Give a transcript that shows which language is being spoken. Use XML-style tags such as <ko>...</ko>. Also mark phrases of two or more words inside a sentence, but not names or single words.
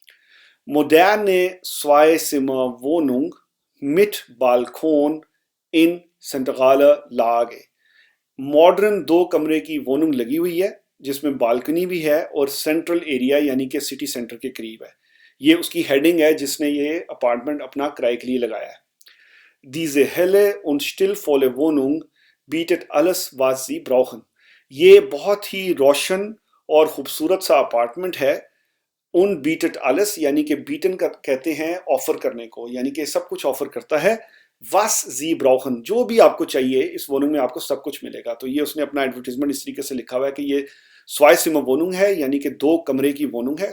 <de>Moderne Zweizimmerwohnung mit Balkon in zentraler Lage।</de> <ur>ماڈرن 2 کمرے کی ووہنونگ لگی ہوئی ہے جس میں بالکونی بھی ہے اور سینٹرل ایریا یعنی کہ سٹی سینٹر کے قریب ہے. یہ اس کی ہیڈنگ ہے جس نے یہ اپارٹمنٹ اپنا کرائے کے لیے لگایا ہے.</ur> <de>Diese helle und stillvolle Wohnung bietet alles was Sie brauchen।</de> <ur>یہ بہت ہی روشن اور خوبصورت سا اپارٹمنٹ ہے.</ur> <de>Und bietet alles</de> <ur>یعنی کہ بیٹن کا کہتے ہیں آفر کرنے کو، یعنی کہ سب کچھ آفر کرتا ہے.</ur> <de>Was Sie brauchen,</de> <ur>جو بھی آپ کو چاہیے اس ووہنونگ میں آپ کو سب کچھ ملے گا. تو یہ اس نے اپنا ایڈورٹائزمنٹ اس طریقے سے لکھا ہوا ہے کہ یہ</ur> <de>Zweizimmerwohnung</de> <ur>ہے، یعنی کہ 2 کمرے کی ووہنونگ ہے.</ur>